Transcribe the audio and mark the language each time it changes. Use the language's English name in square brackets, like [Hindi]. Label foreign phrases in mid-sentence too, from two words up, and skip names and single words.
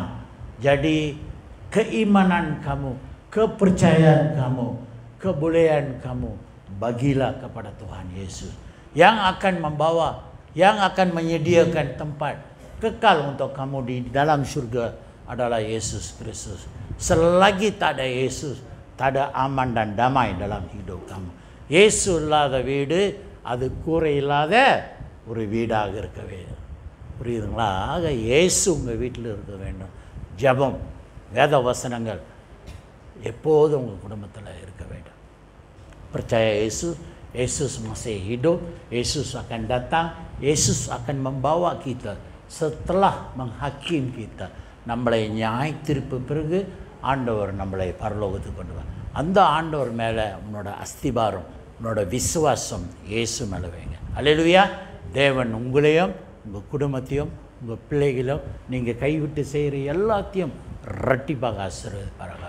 [Malay] Jadi keimanan kamu, kepercayaan kamu, kebolehan kamu bagilah kepada Tuhan Yesus yang akan membawa, yang akan menyediakan tempat kekal untuk kamu di dalam surga adalah Yesus Kristus. Selagi tak ada Yesus, tak ada aman dan damai dalam hidup kamu. [Tamil] Yesus இல்லாத வீடு அது கூரை இல்லாத ஒரு வீடாக இருக்க வேண்டும். புரியுதுங்களா? ஆக இயேசு உங்கள் வீட்டில் இருக்க வேண்டும். ஜெபம், வேத வசனங்கள் எப்போதும் உங்கள் குடும்பத்தில் இருக்க வேண்டும். [Malay] Percaya Yesus, Yesus masih hidup, Yesus akan datang, Yesus akan membawa kita setelah menghakim kita, [Tamil] நம்மளை நியாய தீர்ப்பு பிறகு ஆண்டவர் நம்மளை பரலோகத்துக்கு கொண்டு வர. அந்த ஆண்டவர் மேலே உன்னோட அஸ்திபாரம், உன்னோட விசுவாசம் இயேசு மேலே வைங்க. அல்லேலூயா. தேவன் உங்களையும் உங்கள் குடும்பத்தையும் உங்கள் பிள்ளைகளும் நீங்கள் கைவிட்டு செய்கிற எல்லாத்தையும் இரட்டிப்பாக ஆசீர்வதிப்பார்கள்.